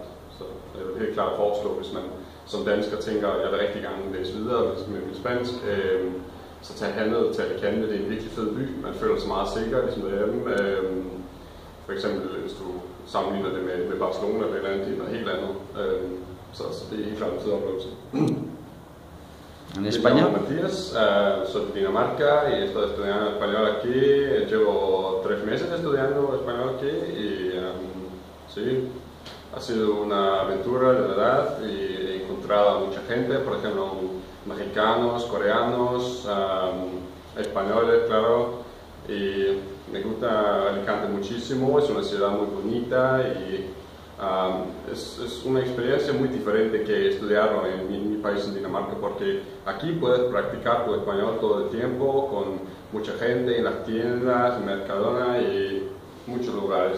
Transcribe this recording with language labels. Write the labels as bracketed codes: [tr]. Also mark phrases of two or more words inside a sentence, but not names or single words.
[da] Så jeg vil helt klart foreslå, hvis man som dansker tænker, at jeg vil rigtig gerne læse videre med min spansk, så tag herned til Alicante. Det er en virkelig fed by. Man føler sig meget sikker, ligesom derhjemme. For eksempel, hvis du sammenligner det med Barcelona eller et eller andet, det er noget helt andet. Så det er helt klart en fed oplevelse. [es] ¿En España? Matías, soy de Dinamarca y estoy estudiando español aquí. Llevo 3 meses estudiando español aquí y sí, ha sido una aventura de verdad y he encontrado a mucha gente, por ejemplo, mexicanos, coreanos, españoles, claro, y me gusta Alicante muchísimo, es una ciudad muy bonita y es una experiencia muy diferente que estudiarlo en mi país, en Dinamarca, porque aquí puedes practicar tu español todo el tiempo con mucha gente en las tiendas, en Mercadona y muchos lugares.